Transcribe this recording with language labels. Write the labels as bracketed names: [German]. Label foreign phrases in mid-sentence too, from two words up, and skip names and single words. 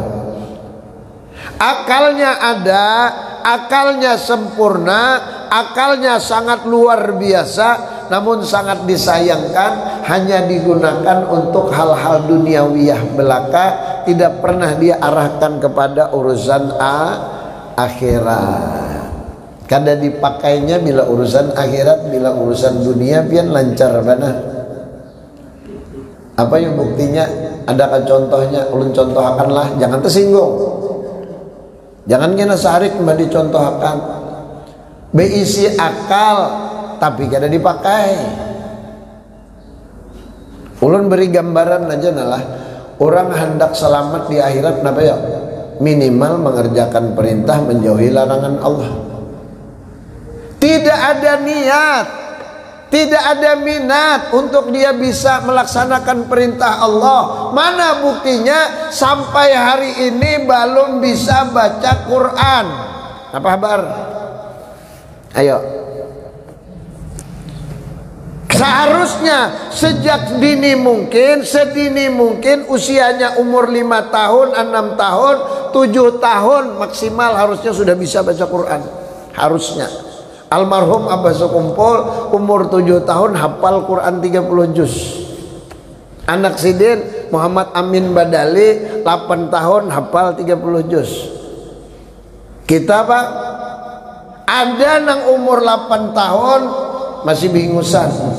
[Indonesian] Akalnya ada, akalnya sempurna, akalnya sangat luar biasa, namun sangat disayangkan hanya digunakan untuk hal-hal duniawiyah belaka, tidak pernah dia arahkan kepada urusan akhirat. [Banjar] Kada dipakainya bila urusan akhirat, bila urusan dunia pian lancar mana. [Indonesian] Apa yang buktinya? Adakah contohnya? [Banjar] Ulun contohakanlah, jangan tersinggung. Jangan kena sarik mbak dicontohkan. Beisi akal tapi kada dipakai. Ulun beri gambaran aja nalah. [Indonesian] Orang hendak selamat di akhirat napa ya? Minimal mengerjakan perintah, menjauhi larangan Allah. Tidak ada niat, tidak ada minat untuk dia bisa melaksanakan perintah Allah. Mana buktinya sampai hari ini belum bisa baca Quran? Apa kabar? Ayo. Seharusnya sejak sedini mungkin usianya umur 5 tahun, 6 tahun, 7 tahun maksimal harusnya sudah bisa baca Quran. Harusnya. Almarhum Abah Sukumpul umur 7 tahun hafal Quran 30 juz. Anak Sidin Muhammad Amin Badali 8 tahun hafal 30 juz. [Banjar] Kita Pak ada nang umur 8 tahun masih bingusan.